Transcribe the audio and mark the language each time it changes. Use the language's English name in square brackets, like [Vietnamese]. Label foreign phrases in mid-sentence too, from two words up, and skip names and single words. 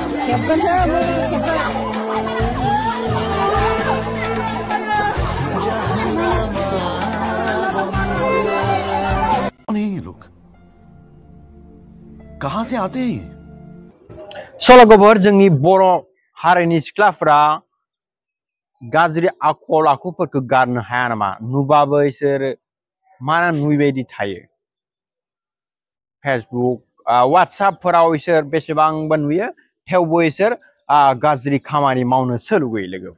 [Hindi] कौन है ये लोग? कहां से आते हैं? [Bodo] सल'गबर जोंनि बर' हारिनि सिख्लाफोरा गाज्रि आखल आखुफोरखौ गारनो हाया नामा? नुबाबो इसोर मानो नुयैबायदि थायो? फेसबुक WhatsAppफोराव इसोर बेसेबांबा नुयो, थेवबो इसोर गाज्रि खामानि मावनोसो लुगैयो लोगोफोर।